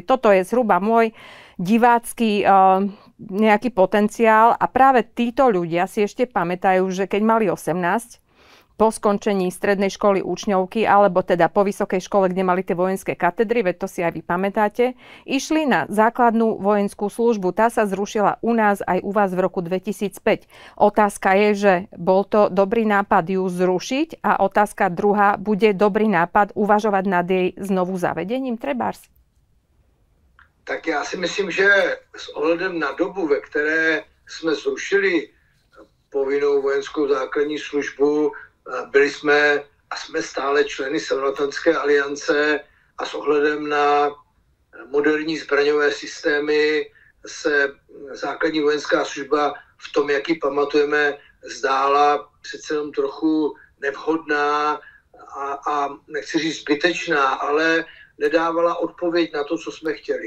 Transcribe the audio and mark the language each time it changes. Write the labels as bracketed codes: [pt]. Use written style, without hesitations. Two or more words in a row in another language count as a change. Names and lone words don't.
[sk] Toto je zhruba môj divácky nejaký potenciál a práve títo ľudia si ešte pamätajú, že keď mali 18, po skončení strednej školy učňovky alebo teda po vysokej škole, kde mali tie vojenské katedry, veď to si aj vy pamätáte, išli na základnú vojenskú službu. Tá sa zrušila u nás aj u vás v roku 2005. Otázka je, že bol to dobrý nápad ju zrušiť a otázka druhá, bude dobrý nápad uvažovať nad jej znovu zavedením trebárs? [cs] Tak já si myslím, že s ohledem na dobu, ve které jsme zrušili povinnou vojenskou základní službu. Byli jsme a jsme stále členy Severoatlantické aliance a s ohledem na moderní zbraňové systémy se základní vojenská služba v tom, jak ji pamatujeme, zdála přece jenom trochu nevhodná a nechci říct zbytečná, ale nedávala odpověď na to, co jsme chtěli.